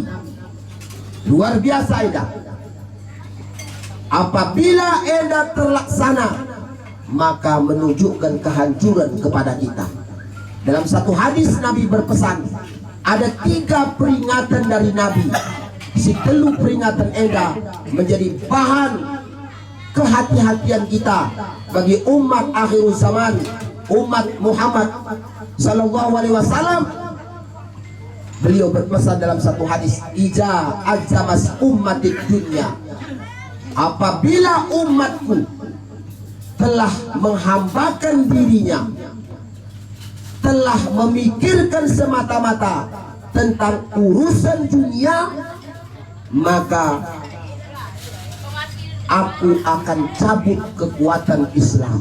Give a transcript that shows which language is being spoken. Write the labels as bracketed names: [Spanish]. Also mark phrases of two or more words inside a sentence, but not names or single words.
[Indonesian] Luar biasa Eda. Apabila Eda terlaksana, maka menunjukkan kehancuran kepada kita. Dalam satu hadis Nabi berpesan, ada 3 peringatan dari Nabi. [Batak Karo] Si telu [Indonesian] peringatan Eda menjadi bahan kehati-hatian kita bagi umat akhir zaman, umat Muhammad [Arabic] صلى الله عليه وسلم. [Indonesian] Beliau berpesan dalam satu hadis, [Arabic] إذا عظمت أمتي الدنيا, [Indonesian] apabila umatku telah menghambakan dirinya, telah memikirkan semata-mata tentang urusan dunia, maka aku akan cabut kekuatan Islam.